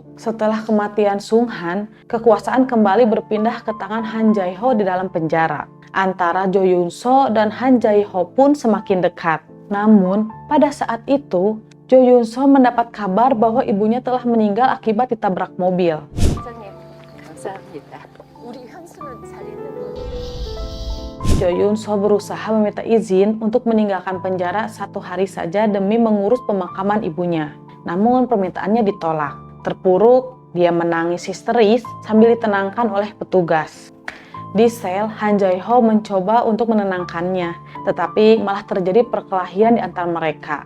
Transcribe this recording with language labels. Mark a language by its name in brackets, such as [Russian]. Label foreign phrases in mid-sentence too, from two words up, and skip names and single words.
[Indonesian] Setelah kematian Sung Han, kekuasaan kembali berpindah ke tangan Han Jae-ho di dalam penjara. Antara Jo Yun-so dan Han Jae-ho pun semakin dekat. Namun, pada saat itu, Jo Yun-so mendapat kabar bahwa ibunya telah meninggal akibat ditabrak mobil. [Korean] 원장님, 감사합니다. 우리 현수는 잘 있는 거죠? [Indonesian] Jo Yun-so berusaha meminta izin untuk meninggalkan penjara 1 hari saja demi mengurus pemakaman ibunya. Namun permintaannya ditolak. Terpuruk, dia menangis histeris sambil ditenangkan oleh petugas. Di sel, Han Jae-ho mencoba untuk menenangkannya, tetapi malah terjadi perkelahian di antara mereka.